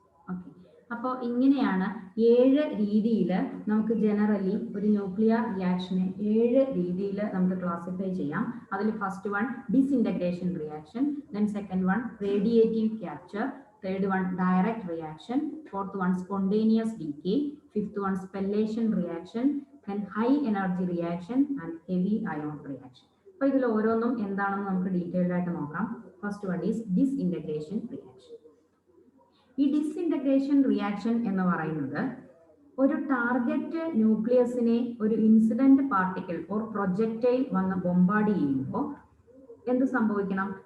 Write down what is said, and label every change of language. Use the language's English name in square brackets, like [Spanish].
[Malayalam] Okay, അപ്പോൾ ഇങ്ങനെയാണ് 7 രീതിയിൽ നമുക്ക് ജനറലി ഒരു ന്യൂക്ലിയർ റിയാക്ഷനെ 7 രീതിയിൽ നമുക്ക് ക്ലാസിഫൈ ചെയ്യാം. [English] അതിൽ first one disintegration reaction, then second one radiative capture, third one direct reaction, fourth one spontaneous decay, fifth one spallation reaction, then high energy reaction and heavy ion reaction. [Malayalam] അപ്പോൾ ഇതിൽ ഓരോന്നും എന്താണെന്ന് നമുക്ക് ഡീറ്റെയിൽഡ് ആയിട്ട് നോക്കാം. [English] First one is disintegration reaction. [Malayalam] ഈ ഡിസ്ഇന്റഗ്രേഷൻ reaction എന്ന് പറയുന്നത് ഒരു ടാർഗറ്റ് ന്യൂക്ലിയസിനെ ഒരു ഇൻസിഡന്റ് പാർട്ടിക്കിൾ ഓർ പ്രൊജക്റ്റൈൽ വന്ന് ബോംബാർഡ് ചെയ്യുമ്പോൾ എന്ത് സംഭവിക്കണം?